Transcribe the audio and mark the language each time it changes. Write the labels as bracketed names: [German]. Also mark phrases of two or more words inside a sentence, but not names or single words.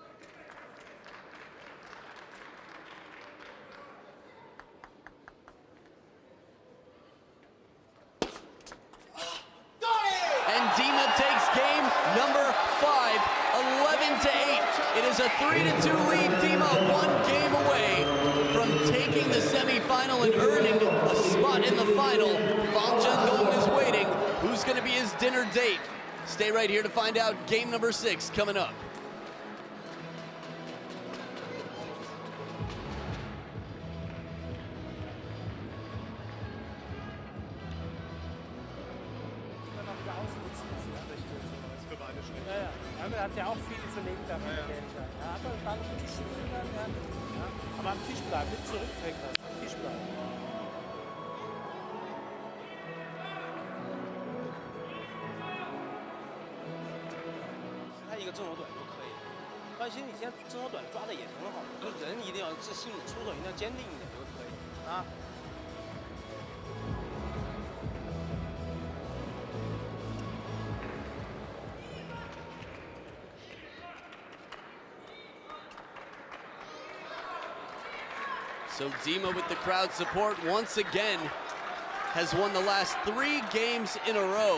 [English] And Dima takes game number 5, 11-8. It is a 3-2 lead. Dima 1 game away from taking the semifinal and earning a spot in the final. Fan Zhendong is waiting. Who's going to be his dinner date? Stay right here to find out. Game number 6 coming up. [German] Er hat ja auch viel verlegt am Ende. Er hat einen Ball gut gespielt, ja. Aber am Tisch bleiben, nicht zurückdrängen lassen, am Tisch bleiben. [Chinese] 他一个正手短就可以。但其实你现在正手短抓的也挺好的，就是人一定要自信，出手一定要坚定一点就可以啊。 [English] So Dima with the crowd support once again has won the last 3 games in a row.